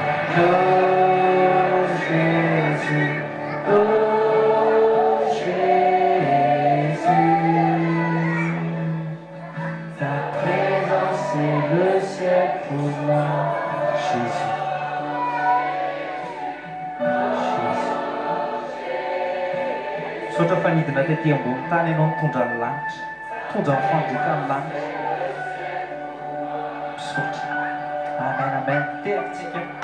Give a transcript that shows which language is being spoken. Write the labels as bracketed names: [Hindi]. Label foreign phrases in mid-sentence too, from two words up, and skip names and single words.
[French] Oh Jésus, oh Jésus, ta présence est le ciel pour moi. Jésus. [Malagasy] Sotra fanidina tetỳ ambony tany ianao mitondra ny lanitra, mitondra ny fandroka ny lanitra. Misaotra. Amen, amen. Teritsika.